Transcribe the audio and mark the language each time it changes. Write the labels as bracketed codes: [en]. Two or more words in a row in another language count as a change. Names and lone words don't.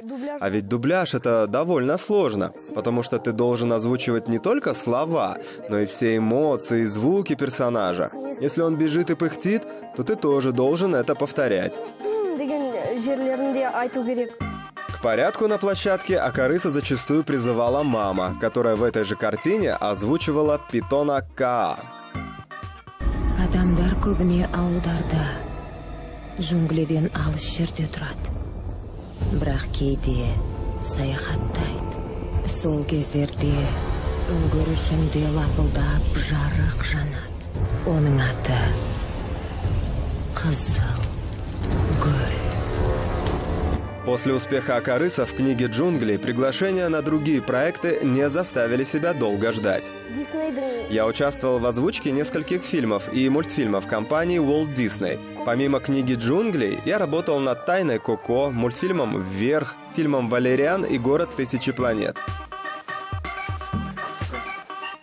[ru] А ведь дубляж — это довольно сложно, потому что ты должен озвучивать не только слова, но и все эмоции, звуки персонажа. Если он бежит и пыхтит, то ты тоже должен это повторять. К порядку на площадке Акарыса зачастую призывала мама, которая в этой же картине озвучивала питона Каа. [kk] Адамдар көбіне ауылдарда, джунглиден алыс жерде тұрады. Бірақ кейде саяхаттайды. Сол кездерде үңгір ішінде лапылдап жарық жанады. Оның аты Қызыл гүл. [ru] После успеха Акарыса в «Книге джунглей» приглашения на другие проекты не заставили себя долго ждать. Я участвовал в озвучке нескольких фильмов и мультфильмов компании Walt Disney. Помимо «Книги джунглей» я работал над «Тайной Коко», мультфильмом «Вверх», фильмом «Валериан» и «Город тысячи планет».